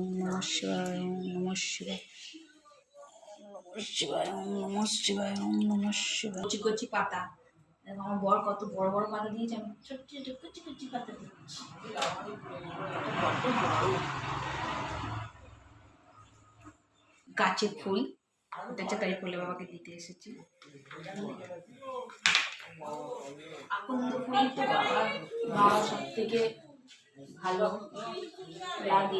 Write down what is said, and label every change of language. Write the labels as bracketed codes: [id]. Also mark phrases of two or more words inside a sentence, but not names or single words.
[sa] नमः शिवाय, ॐ नमः शिवाय, नमः शिवाय, ॐ नमः शिवाय, ॐ नमः शिवाय। [bn] কচি কচি পাতা, আমার বর কত বড় বড় পাতা দিয়েছে, আমি ছোট ছোট কচি কচি পাতা দিচ্ছি। গাছের ফুল উঠেছে, তাই ভোলে বাবাকে দিতে এসেছি। আকন্দ ফুল তো বাবা সব থেকে ভালো লাগে।